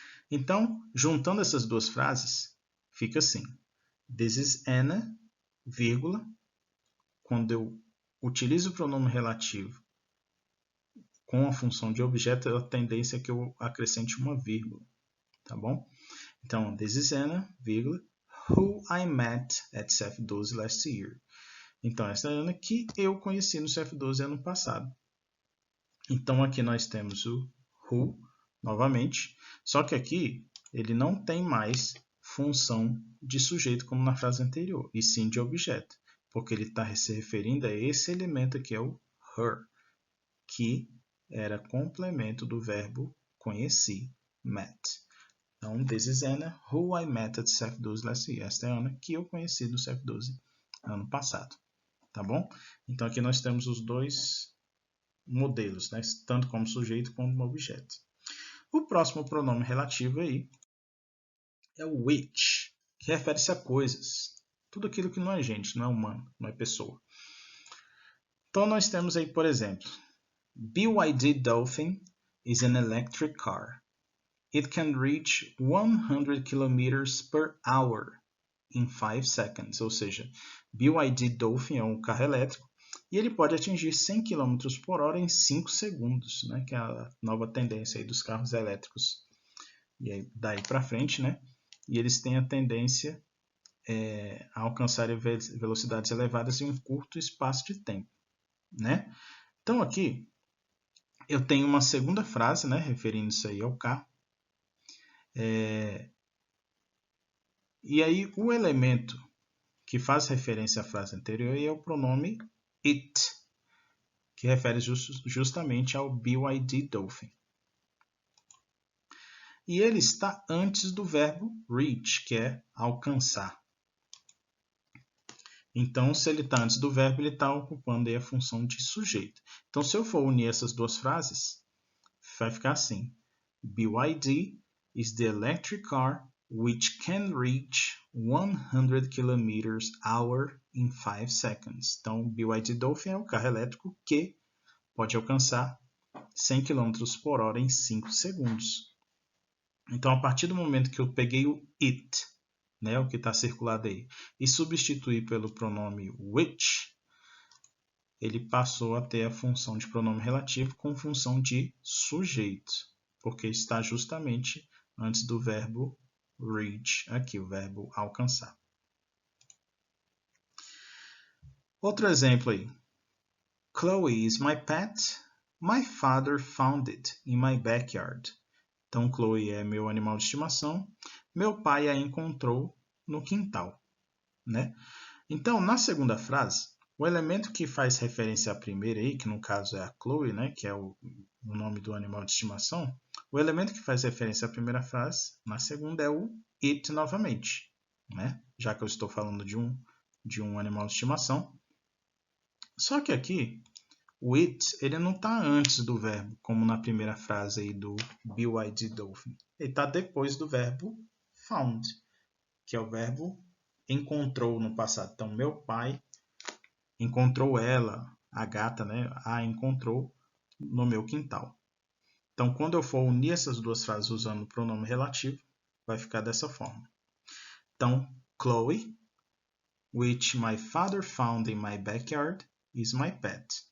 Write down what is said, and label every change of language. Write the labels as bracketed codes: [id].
[pt] Então, juntando essas duas frases, fica assim. [en] This is Anna, [pt] vírgula. Quando eu utilizo o pronome relativo com a função de objeto, a tendência é que eu acrescente uma vírgula, tá bom? [en] Então, this is Anna, vírgula, who I met at CEF12 last year. [pt] Então, essa é a Ana que eu conheci no CEF12 ano passado. Então, aqui nós temos o who, novamente, só que aqui ele não tem mais função de sujeito como na frase anterior, e sim de objeto, porque ele está se referindo a esse elemento aqui, é o her, que era complemento do verbo conheci, met. [en] Então, this is Anna, who I met at CEF12 last year. [pt] Esta é a Ana que eu conheci no CEF12 ano passado. Tá bom? Então, aqui nós temos os dois modelos, né? Tanto como sujeito como como objeto. O próximo pronome relativo aí é o which, que refere-se a coisas. Tudo aquilo que não é gente, não é humano, não é pessoa. Então, nós temos aí, por exemplo, [en] BYD Dolphin is an electric car. It can reach 100 km per hour in 5 seconds. [pt] Ou seja, BYD Dolphin é um carro elétrico e ele pode atingir 100 km por hora em 5 segundos, né? Que é a nova tendência aí dos carros elétricos. E aí, daí para frente, né? E eles têm a tendência a alcançar velocidades elevadas em um curto espaço de tempo, né? Então aqui eu tenho uma segunda frase, né? Referindo-se aí ao carro. E aí o elemento que faz referência à frase anterior é o pronome it, que refere justamente ao BYD Dolphin. E ele está antes do verbo reach, que é alcançar. Então, se ele está antes do verbo, ele está ocupando aí a função de sujeito. Então, se eu for unir essas duas frases, vai ficar assim. [en] BYD is the electric car which can reach 100 km/h in 5 seconds. [pt] Então, BYD Dolphin é o carro elétrico que pode alcançar 100 km por hora em 5 segundos. Então, a partir do momento que eu peguei o it, né, o que está circulado aí, e substituí pelo pronome which, ele passou a ter a função de pronome relativo com função de sujeito, porque está justamente antes do verbo reach, aqui, o verbo alcançar. Outro exemplo aí. [en] Chloe is my pet. My father found it in my backyard. [pt] Então, Chloe é meu animal de estimação. Meu pai a encontrou no quintal, né? Então, na segunda frase, o elemento que faz referência à primeira aí, que no caso é a Chloe, né, que é o nome do animal de estimação, o elemento que faz referência à primeira frase, na segunda é o it novamente, né? Já que eu estou falando de um animal de estimação. Só que aqui, O it, ele não está antes do verbo, como na primeira frase aí do BYD Dolphin. Ele está depois do verbo found, que é o verbo encontrou no passado. Então, meu pai encontrou ela, a gata, né? A encontrou no meu quintal. Então, quando eu for unir essas duas frases usando o pronome relativo, vai ficar dessa forma. [en] Então, Chloe, which my father found in my backyard, is my pet.